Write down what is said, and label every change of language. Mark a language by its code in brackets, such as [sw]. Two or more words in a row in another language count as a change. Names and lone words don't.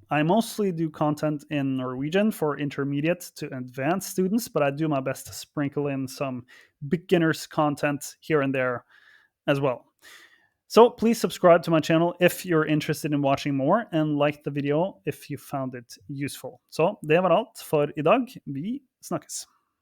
[en] I mostly do content in Norwegian for intermediate to advanced students, but I do my best to sprinkle in some beginners content here and there as well. So please subscribe to my channel if you're interested in watching more, and like the video if you found it useful. [no] Så det var alt for i dag. Vi snakkes.